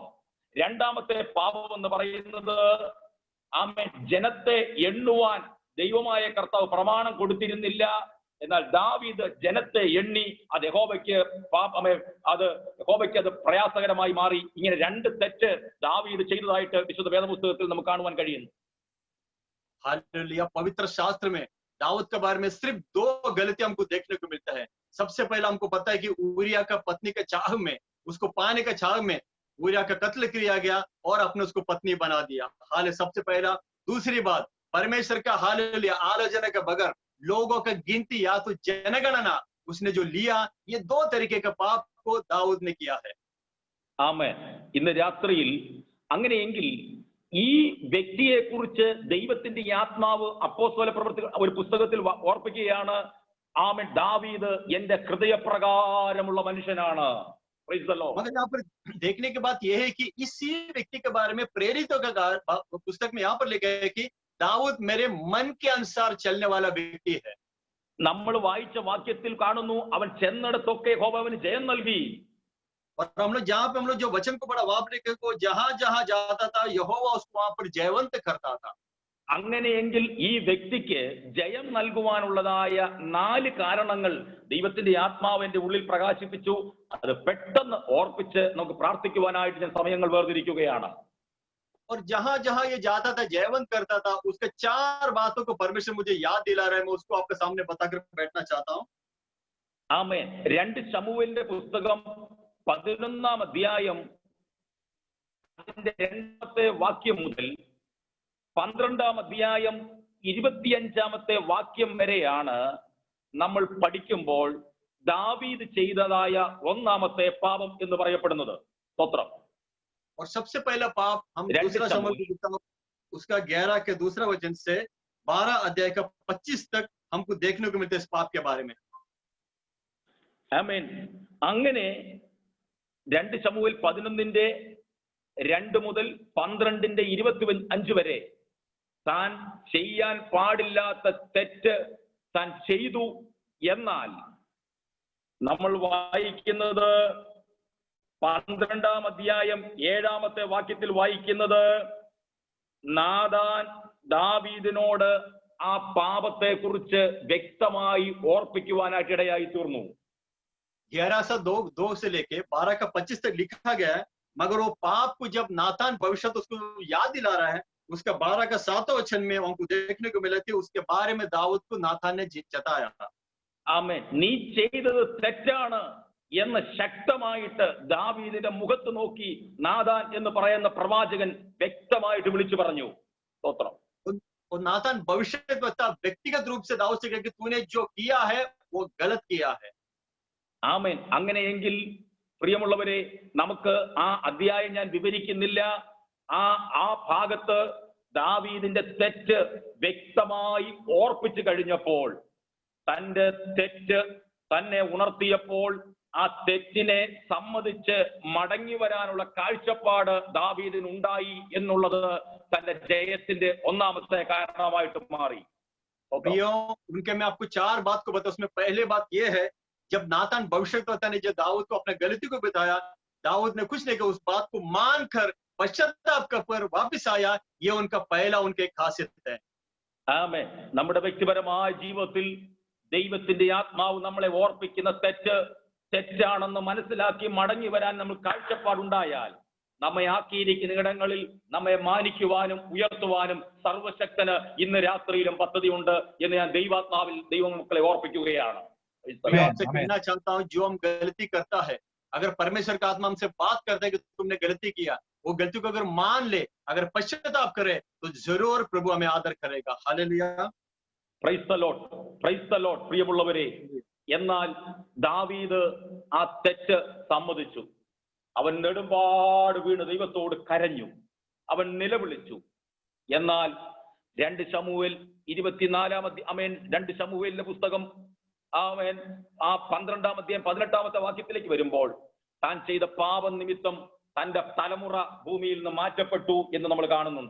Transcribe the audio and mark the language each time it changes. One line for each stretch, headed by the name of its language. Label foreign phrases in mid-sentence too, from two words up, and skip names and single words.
Malayalam: രണ്ടാമത്തെ പാപം എന്ന് പറയുന്നത്, ആമേൻ, ജനത്തെ എണ്ണുവാൻ ദൈവമായ കർത്താവ് പ്രമാണം കൊടുത്തിരുന്നില്ല. എന്നാൽ ദാവീദ് ജനത്തെ എണ്ണി. അത് യഹോവയ്ക്ക് അത് പ്രയാസകരമായി മാറി. ഇങ്ങനെ രണ്ട് തെറ്റ് ദാവീദ് ചെയ്തതായിട്ട് വിശുദ്ധ വേദപുസ്തകത്തിൽ നമുക്ക് കാണുവാൻ കഴിയുന്നു.
Hindi: हालेलुया। पवित्र शास्त्र में दाऊद के बारे में सिर्फ 2 गलतियां हमको देखने को मिलता है। सबसे पहला हमको पता है कि ऊरिया का पत्नी के चाह में, उसको पाने के चाह में ऊरिया का कत्ल किया गया और अपने उसको पत्नी बना दिया। हाल सबसे पहला। दूसरी बात, परमेश्वर का हालेलुया आलोचना के बगैर लोगों का गिनती या तो जनगणना उसने जो लिया, ये 2 तरीके का पाप को दाऊद ने किया है।
Malayalam: ആമേൻ. ഇന്ന് രാത്രിയിൽ അങ്ങനെയെങ്കിൽ ഈ വ്യക്തിയെ കുറിച്ച് ദൈവത്തിന്റെ ആത്മാവ് അപ്പോസ്തല പ്രവൃത്തികൾ ഒരു പുസ്തകത്തിൽ ഓർപ്പിക്കുകയാണ്. ആമേൻ. ദാവീദ് എന്റെ ഹൃദയപ്രകാരമുള്ള മനുഷ്യനാണ്.
English: Praise the Lord.
Hindi: मगर यहाँ पर देखने की बात यह है कि इसी व्यक्ति के बारे में प्रेरितों का पुस्तक में यहाँ पर लिखा है कि दाऊद मेरे मन के अनुसार चलने वाला व्यक्ति है।
Malayalam: നമ്മൾ വായിച്ച വാക്യത്തിൽ കാണുന്നു, അവൻ ചെന്നിടത്തൊക്കെ യഹോവ അവന് ജയം നൽകി.
Hindi: और हम लोग जहाँ पे हम लोग जो वचन को पढ़ा वहां पर को जहां जहां जाता था यहोवा उसको वहां पर जयवंत करता था।
Malayalam: അങ്ങനെയെങ്കിൽ ഈ വ്യക്തിക്ക് ജയം നൽകുവാനുള്ളതായ 4 കാരണങ്ങൾ ദൈവത്തിന്റെ ആത്മാവ് എന്റെ ഉള്ളിൽ പ്രകാശിപ്പിച്ചു. അത് പെട്ടെന്ന് ഓർപ്പിച്ച് നമുക്ക് പ്രാർത്ഥിക്കുവാനായിട്ട് ഞാൻ സമയങ്ങൾ വേർതിരിക്കുകയാണ്.
Hindi: और जहां जहां ये जाता था जयवंत करता था, उसके 4 बातों को परमेश्वर मुझे याद दिला रहा है। मैं उसको आपके सामने बताकर बैठना चाहता हूँ।
Malayalam: ആമേൻ. 2 ശമൂവേലിന്റെ പുസ്തകം 11-ാം അധ്യായം അതിന്റെ 2-ാമത്തെ വാക്യം മുതൽ 12-ാം അധ്യായം 25-ാമത്തെ വാക്യം വരെയാണ് നമ്മൾ പഠിക്കുമ്പോൾ ദാവീദ് ചെയ്തതായ ഒന്നാമത്തെ പാപം എന്ന് പറയപ്പെടുന്നത്. സ്തോത്രം.
Hindi: और सबसे पहला पाप हम दूसरा शमूएल उसका 11 के दूसरा वचन से 12 अध्याय का 25 तक हमको देखने को मिलता है इस पाप के बारे में।
Malayalam: ആമേൻ. അങ്ങനെ 2 ശമൂവേൽ 11-ന്റെ 2 മുതൽ 12-ന്റെ 25 വരെ താൻ ചെയ്യാൻ പാടില്ലാത്ത തെറ്റ് താൻ ചെയ്തു എന്നാൽ നമ്മൾ വായിക്കുന്നത് 12-ാം അധ്യായം 7-ാമത്തെ വാക്യത്തിൽ വായിക്കുന്നത്, നാഥാൻ ദാവീദിനോട് ആ പാപത്തെ കുറിച്ച് വ്യക്തമായി ഓർപ്പിക്കുവാനായിട്ട് ഇടയായി തീർന്നു.
Hindi: 11:2 से लेके 12:25 तक लिखा गया है, मगर वो पाप को जब नातान भविष्य उसको याद दिला रहा है, उसका 12 वचन में हमको देखने को मिला कि उसके बारे में दाऊद को नातान ने जताया था।
Malayalam: ആമേൻ. നീ ചെയ്തത് തെറ്റാണ് എന്ന് ശക്തമായിട്ട് ദാവീദിന്റെ മുഖത്ത് നോക്കി നാഥാൻ എന്ന് പറയുന്ന പ്രവാചകൻ വ്യക്തമായിട്ട് വിളിച്ചു പറഞ്ഞു. സ്തോത്രം.
Hindi: और नातान भविष्य व्यक्तिगत रूप से दाऊद से कहा कि तूने जो किया है वो गलत किया है।
Malayalam: ആമേൻ. അങ്ങനെയെങ്കിൽ പ്രിയമുള്ളവരെ, നമുക്ക് ആ അധ്യായം ഞാൻ വിവരിക്കുന്നില്ല. ആ ഭാഗത്ത് ദാവീദിന്റെ തെറ്റ് വ്യക്തമായി ഓർപ്പിച്ചു കഴിഞ്ഞപ്പോൾ, തന്റെ തെറ്റ് തന്നെ ഉണർത്തിയപ്പോൾ, ആ തെറ്റിനെ സമ്മതിച്ച് മടങ്ങി വരാനുള്ള കാഴ്ചപ്പാട് ദാവീദിനുണ്ടായി എന്നുള്ളത് തന്റെ ജയത്തിന്റെ ഒന്നാമത്തെ कारणമായിട്ട് മാറി.
Hindi: उनके मैं आपको 4 बात को बता, उसमें पहले बात ये है, जब नातान भविष्यवक्ता ने जब दाऊद को अपने गलती को बताया, दाऊद ने कुछ नहीं किया, उस बात को मानकर पश्चाताप कर वापस आया। ये उनका पहला उनके खासियत है।
Malayalam: ആമേൻ. നമ്മുടെ വ്യക്തിപരമായ ജീവിതത്തിൽ ദൈവത്തിന്റെ ആത്മാവ് നമ്മളെ ഓർപ്പിക്കുന്ന തെറ്റാണെന്ന് മനസ്സിലാക്കി മടങ്ങി വരാൻ നമ്മൾ കാഴ്ചപ്പാടുണ്ടായാൽ, നമ്മെ ആക്കിയിരിക്കുന്ന ഇടങ്ങളിൽ നമ്മെ മാനിക്കുവാനും ഉയർത്തുവാനും സർവശക്തന് ഇന്ന് രാത്രിയിലും പദ്ധതിയുണ്ട് എന്ന് ഞാൻ ദൈവാത്മാവിൽ ദൈവമക്കളെ ഓർപ്പിക്കുകയാണ്.
Hindi: मैं आपसे कहना चाहता हूँ, जो हम गलती करता है, अगर परमेश्वर का आत्मा हमसे बात करता है कि तुमने गलती किया, वो गलती को अगर मान ले, अगर पश्चाताप करे, तो जरूर प्रभु हमें आदर करेगा। हालेलुया,
English: Praise the Lord, Praise the Lord.
Malayalam: പ്രിയമുള്ളവരെ, എന്നാൽ ദാവീദ് ആ തെറ്റ് സമ്മതിച്ചു. അവൻ നെടുമ്പാട് വീണ് ദൈവത്തോട് കരഞ്ഞു, അവൻ നിലവിളിച്ചു. എന്നാൽ 2 ശമൂവേൽ 2 ശമൂവേലിന്റെ പുസ്തകം ആ 12-ാം അധ്യായം 18-ാമത്തെ വാക്യത്തിലേക്ക് വരുമ്പോൾ, താൻ ചെയ്ത പാപം നിമിത്തം തന്റെ തലമുറ ഭൂമിയിൽ നിന്ന് മാറ്റപ്പെട്ടു എന്ന് നമ്മൾ കാണുന്നുണ്ട്.